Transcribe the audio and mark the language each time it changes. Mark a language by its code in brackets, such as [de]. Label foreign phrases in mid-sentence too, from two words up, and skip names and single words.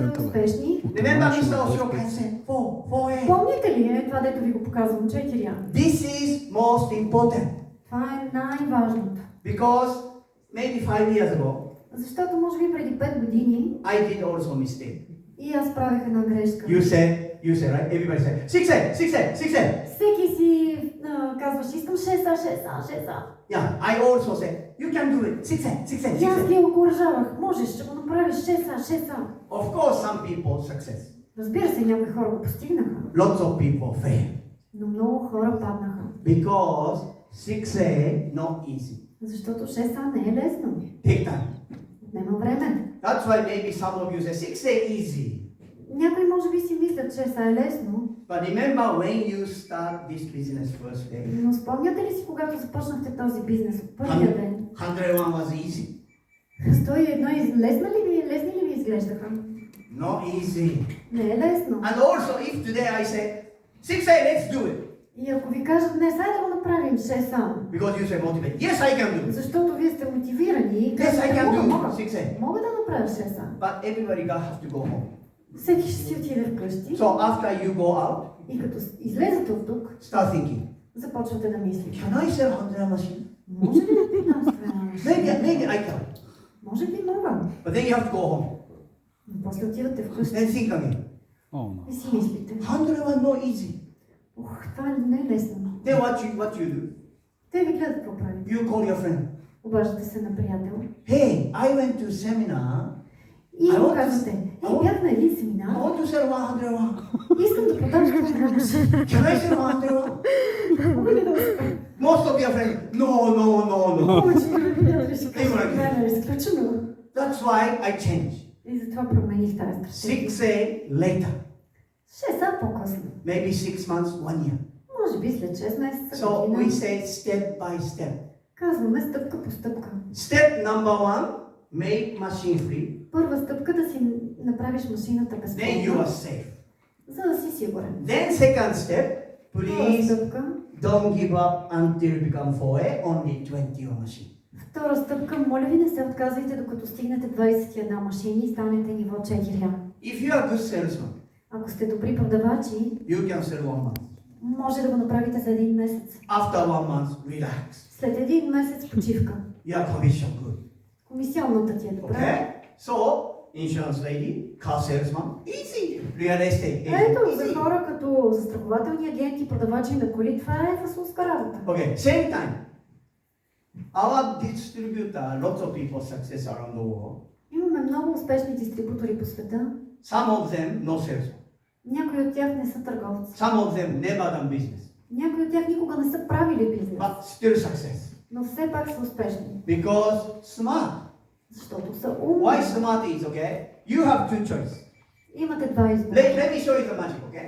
[en] 25%. [bg] бе. успешни. [en] Remember Mr. Osho can say 4A. [bg] Помните ли това, дето ви го показвам? 4А. [en] This is most important [bg] Това е най-важното. [en] because maybe 5 years ago, [bg] Защото може би преди 5 години [en] I did also mistake. [bg] и аз правех една грешка. [en] You say, right? Everybody say, 6A, 6A, 6A. [bg] Всеки си казваш, искам 6А, 6А, 6А. [en] Yeah, I also say, you can do it. 6A, 6A, [bg] И аз [en] 6A. [bg] ги окоръжавах. Можеш, ще го направиш 6А, 6А. [en] Of course, some people success. [bg] Разбира се, някои хора го постигнаха, [en] Lots of people fail [bg] но много хора паднаха. [en] because 6A not easy. [bg] Защото 6А не е лесно. [en] Take time. [bg] Отнема време. [en] That's why maybe some of you say 6A easy. [bg] Някои може би си мислят, че 6А е лесно, [en] But remember when you start this business first day, [bg] но спомняте ли си, когато започнахте този бизнес от първия ден? [en] 101 was easy. [bg] 101 лесни ли ви изглеждаха? [en] Not easy. [bg] Не е лесно. [en] And also, if today I say 6A, let's do it, [bg] И ако ви кажат днес, айде да го направим 6А, [en] because you say motivate. Yes, I can do it. [bg] защото вие сте мотивирани и [en] Yes, I [bg] казвате, [en] can [bg] мога, [en] do 6A. [bg] мога да направя 6А. [en] But everybody got have to go home. [bg] Всеки ще си отиде вкъщи [en] So after you go out, [bg] и като излезете от тук, [en] start thinking. [bg] започвате да мислите. [en] Can I sell 100 machine? [bg] Може ли да финансове [en] Maybe I can. [bg] Може би мога. [en] But then you have to go home. [bg] Но после отивате вкъщи [en] Then think again. О, no. [bg] и си мислите. [en] 101 not easy. [bg] Това не е лесно. [en] Then what you do? [bg] Те ви гледат какво правите. [en] You call your friend. [bg] Обаждате се на приятел [en] Hey, I went to seminar. [bg] и [en] I [bg] му [en] want to- [bg] казвате, [en] I want- [bg] бях на един [en] I [bg] семинар, [en] want to sell 101. [bg] искам да продам това машина. [en] Can I sell 101? [bg] Мога ли да успея? [en] Most of your friends, no. [bg] Повече ми приятели ще кажат, не, изключено. [en] That's why I changed. [bg] И затова промених тази стратегия. [en] 6A later. [bg] 6А по-късно. [en] Maybe 6 months, 1 year. [bg] Може би след 6 месеца. [en] So we [bg] година. [en] say step by step. [bg] Казваме стъпка по стъпка. [en] Step number 1, make machine free. [bg] Първа стъпка да си направиш машината [en] Then you are [bg] безплатна, [en] safe. [bg] за да си сигурен. [en] Then second step, [bg] Втора [en] please [bg] стъпка. [en] don't give up until you become 4A, only 20 your machine. [bg] Втора стъпка, моля ви не се отказвайте докато стигнете 21 машини и станете ниво 4А. [en] If you are a good salesman, [bg] Ако сте добри продавачи, [en] you can sell 1 month. [bg] може да го направите за един месец. [en] After 1 month, relax. [bg] След един месец почивка. [en] Your commission good. [bg] Комисионната ти е добра. [en] Okay? So, insurance lady, car salesman, easy. Real estate [bg] Ето, [en] agent, [bg] за [en] easy. [bg] хора като застрахователни агенти, продавачи на коли, това е фасулска работа. [en] Okay, same time. Our distributor, lots of people success around the world. [bg] Имаме много успешни дистрибутори по света. [en] Some of them no salesman. [bg] Някои от тях не са търговци. [en] Some of them never done business, [bg] Някои от тях никога не са правили бизнес. [en] but still success. [bg] Но все пак са успешни. [en] Because smart. [bg] Защото са умни. [en] Why smart is okay? You have two choices. [bg] Имате два избора. [en] Let me show you the magic, okay?